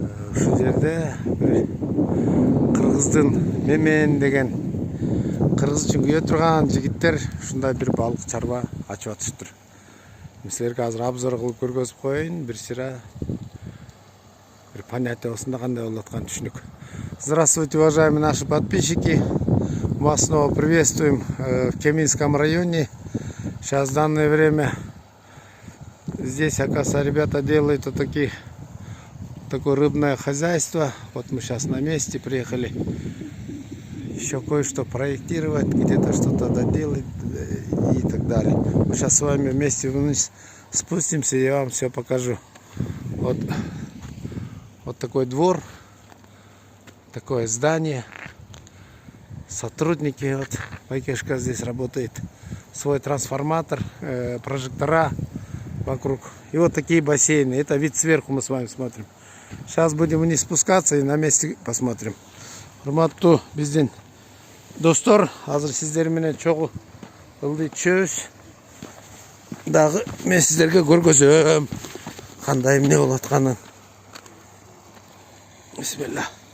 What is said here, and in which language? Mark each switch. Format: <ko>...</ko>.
<ky>Ушул жерде бир кыргыздын Мемен деген кыргыз үчүн күйө турган жигиттер ушундай бир балык чарба ачып атышыптыр. Силерге азыр обзор кылып көргөзүп коеюн, бир сыра бир понятиябызда кандай болуп атканын түшүнүк.</ky> <ru>Здравствуйте, уважаемые наши подписчики. Мы вас снова приветствуем в Кеминском районе. Сейчас в данное время здесь, оказывается, ребята делают такое рыбное хозяйство. Вот мы сейчас на месте приехали еще кое-что проектировать, где-то что-то доделать и так далее. Мы сейчас с вами вместе вниз спустимся, и я вам все покажу. Вот такой двор, такое здание. Сотрудники, вот Байкешка здесь работает, свой трансформатор, прожектора вокруг. И вот такие бассейны. Это вид сверху мы с вами смотрим. Сейчас будем вниз спускаться и на месте посмотрим.</ru> <ky>Урматтуу биздин достор, азыр сиздер менен чогуу ылдый чөз. Дагы мен сиздерге көргөзөм кандай эмне болуп атканын. Бисмилла.</ky>